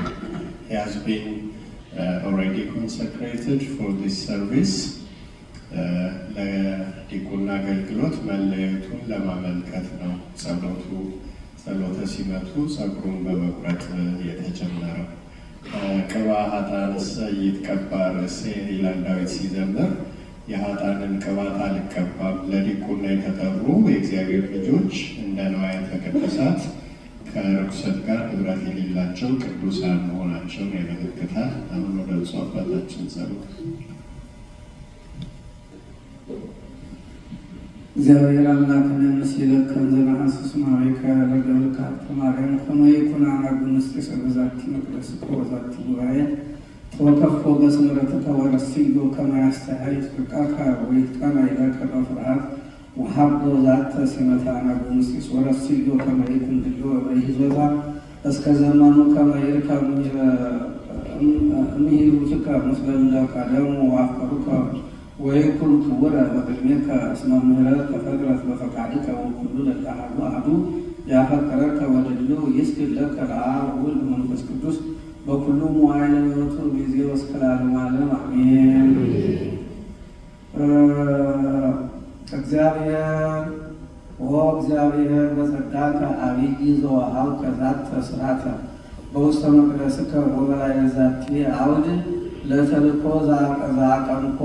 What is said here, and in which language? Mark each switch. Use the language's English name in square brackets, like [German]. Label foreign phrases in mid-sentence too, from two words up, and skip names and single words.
[English] He has been already consecrated for this service. [Amharic] ለዲቁና አገልግሎት መለየቱን ለማመልከት ነው ጸሎተ ሲመቱ ጸጉሩን በመቁረጥ የተጀመረው። [Geez] ቅባ ኃጥአንሰ ይትቀባ ርእሴ [Amharic] ይላል ዳዊት ሲዘምር። የኃጥአንን ቅባት አልቀባም። ለዲቁና የተጠሩ የእግዚአብሔር ልጆች እንደ እንደ ንዋያተ ቅድሳት ከርኩሰት ጋር ህብረት የሌላቸው ቅዱሳን መሆናቸውን ያመለክታል። አሁን ወደ ብፁዕ አባታችን ጸሎት። [Geez] እግዚአብሔር አምላክነ ምስሌከ ዘነሐስስ ማኅበርከ ለገብርከ ማርያም ከመ ይኩን አናጉ ምስጢር በዛቲ መቅደስ ወዛቲ ጉባኤ ተወከፎ በስምረትከ ወረስዮ ከመ ያስተሐይ ፍቃከ ወይትቀና ኢለከ በፍርሃት ወሀቦ ዛተ ሲመታ አናጉ ምስጢር ወረስዮ ከመ ይኩን ድሎ በይዞታ እስከ ዘመኑ ከመ ይርከብ እምሂሩትከ ምስለ እለ ወአፍቀሩከ ወይኩን ክቡረ በቅድሜከ እስመ ምህረት ተፈጥረት በፈቃድከ ወኩሉ ለተአሐዱ አሐዱ ያፈቅረከ ወደድሎ ይስግድ ለከ ለአብ ወወልድ ወመንፈስ ቅዱስ በኩሉ መዋዕለ ሕይወቱ ጊዜ እስከ ለዓለመ ዓለም አሜን። እግዚአብሔር በጸጋከ ዐቢይ ዘወሀብከ ዛተ ሥርዓተ በውስተ መቅደስከ ወበላዕለ ዛቲ አውድ ለተልእኮ ዘአቀንኮ